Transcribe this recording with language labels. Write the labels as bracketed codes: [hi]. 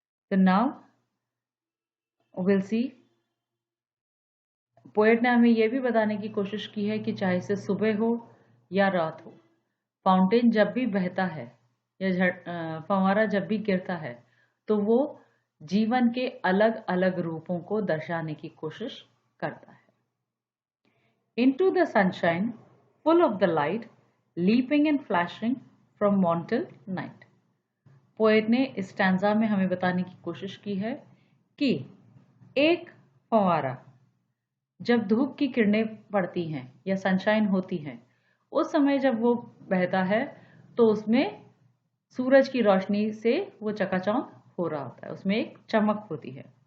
[hi] तो [en] now will see, [hi] poet ने हमें यह भी बताने की कोशिश की है कि चाहे से सुबह हो या रात हो, फाउंटेन जब भी बहता है या फंवारा जब भी गिरता है, तो वो जीवन के अलग अलग रूपों को दर्शाने की कोशिश करता है. [en] Into the sunshine, full of the light, leaping and flashing from morn till night. [hi] Poet ने इस स्टैंजा में हमें बताने की कोशिश की है कि एक फंवारा जब धूप की किरणें पड़ती हैं या सनशाइन होती है, उस समय जब वो बहता है तो उसमें सूरज की रोशनी से वो चकाचौंध हो रहा होता है, उसमें एक चमक होती है.